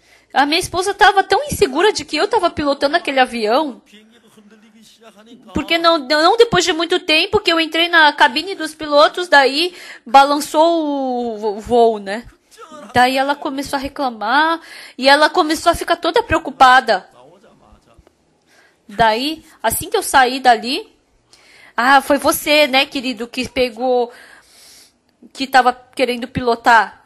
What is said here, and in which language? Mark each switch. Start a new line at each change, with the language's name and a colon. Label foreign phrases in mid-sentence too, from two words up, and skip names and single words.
Portuguese: A minha esposa estava tão insegura de que eu estava pilotando aquele avião,
Korean: 비행기도 흔들리기 시작하니까
Portuguese: porque não depois de muito tempo que eu entrei na cabine dos pilotos, daí balançou o voo, né? Daí ela começou a reclamar e ela começou a ficar toda preocupada.
Korean: 나오자마자
Portuguese: Daí, assim que eu saí dali, foi você, né, querido, que pegou, que estava querendo pilotar.